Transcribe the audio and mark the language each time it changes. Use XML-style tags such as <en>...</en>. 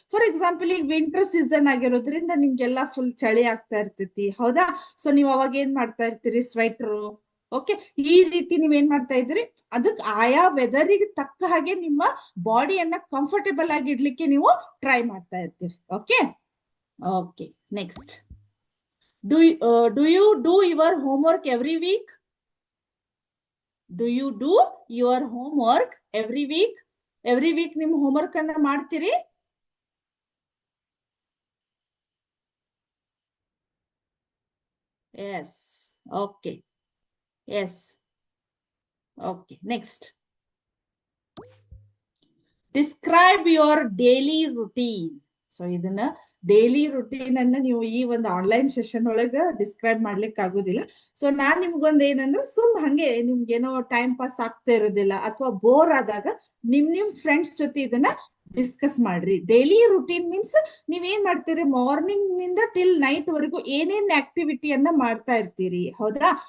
<kn>For example, ಈಗ winter season ಆಗಿರೋದ್ರಿಂದ ನಿಮ್ಗೆಲ್ಲಾ full ಚಳಿ ಆಗ್ತಾ ಇರ್ತೈತಿ, ಹೌದಾ? ಸೊ ನೀವ್ ಅವಾಗ ಏನ್ ಮಾಡ್ತಾ ಇರ್ತೀರಿ? ಸ್ವೆಟರ್. ಓಕೆ, ಈ ರೀತಿ ನೀವ್ ಏನ್ ಮಾಡ್ತಾ ಇದ್ದೀರಿ? ಅದಕ್ಕೆ ಆಯಾ ವೆದರಿಗೆ ತಕ್ಕ ಹಾಗೆ ನಿಮ್ಮ ಬಾಡಿಯನ್ನ ಕಂಫರ್ಟೇಬಲ್ ಆಗಿ ಇಡ್ಲಿಕ್ಕೆ ನೀವು ಟ್ರೈ ಮಾಡ್ತಾ ಇರ್ತೀರಿ. Okay.</kn> <en>Okay, next, do you do your homework every week? Do you do your homework every week? Every week</en> <kn>ನಿಮ್ ಹೋಮ್ವರ್ಕ್ ಅನ್ನ ಮಾಡ್ತೀರಿ?</kn> <en>Yes. Okay. Yes. Okay. Next. Describe your daily routine.</en> <kn>So ಇದನ್ನ daily routine ಅನ್ನ ನೀವು ಈ ಒಂದು online session ಒಳಗ describe ಮಾಡ್ಲಿಕ್ಕೆ ಆಗುದಿಲ್ಲ. ಸೊ ನಾನ್ ನಿಮ್ಗೊಂದ್ ಏನಂದ್ರೆ, ಸುಮ್ ಹಂಗೆ ನಿಮ್ಗೇನೋ ಟೈಮ್ ಪಾಸ್ ಆಗ್ತಾ ಇರೋದಿಲ್ಲ ಅಥವಾ ಬೋರ್ ಆದಾಗ ನಿಮ್ ಫ್ರೆಂಡ್ಸ್ ಜೊತೆ ಇದನ್ನ ಡಿಸ್ಕಸ್ ಮಾಡ್ರಿ. ಡೈಲಿ ರುಟೀನ್ ಮೀನ್ಸ್ ನೀವ್ ಏನ್ ಮಾಡ್ತೀರಿ? ಮಾರ್ನಿಂಗ್ ನಿಂದ ಟಿಲ್ ನೈಟ್ ವರೆಗೂ ಏನೇನ್ ಆಕ್ಟಿವಿಟಿಯನ್ನ ಮಾಡ್ತಾ ಇರ್ತೀರಿ, ಹೌದಾ?</kn>